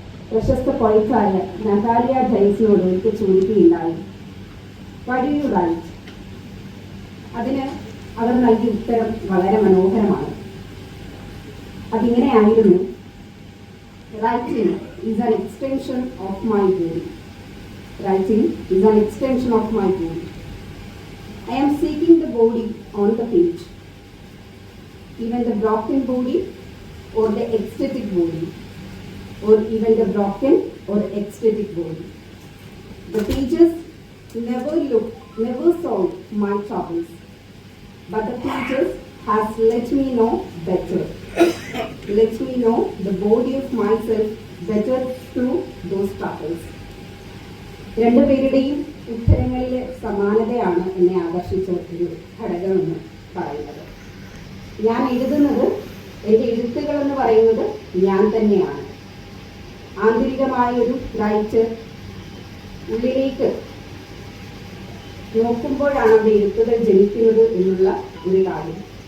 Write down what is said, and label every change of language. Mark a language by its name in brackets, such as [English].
[Malayalam] പ്രശസ്ത പോയിറ്റായ നതാലിയ ഡൈസിനോട് ഒരിക്കൽ ചോദിക്കുകയുണ്ടായി, [English] What do you write? [Malayalam] അതിന് അവർ നൽകിയ ഉത്തരം വളരെ മനോഹരമാണ്. അതിങ്ങനെയായിരുന്നു: [English] Writing is an extension of my body. Writing is an extension of my body. I am seeking the body on the page, even the broken body or the ecstatic body, or even the broken or ecstatic body. The pages never solved my troubles, but the pages has let me know better, let me know the body of myself better through those troubles. [Malayalam] രണ്ടുപേരുടെയും ഉത്തരങ്ങളിലെ സമാനതയാണ് എന്നെ ആകർഷിച്ച ഒരു ഘടകമെന്ന് പറയുന്നത്. ഞാൻ എഴുതുന്നത്, എൻ്റെ എഴുത്തുകൾ എന്ന് പറയുന്നത് ഞാൻ തന്നെയാണ്. ആന്തരികമായ ഒരു റൈറ്റർ ഉള്ളിലേക്ക് നോക്കുമ്പോഴാണ് അവിടെ എഴുത്തുകൾ ജനിക്കുന്നത് എന്നുള്ള ഒരു കാര്യം.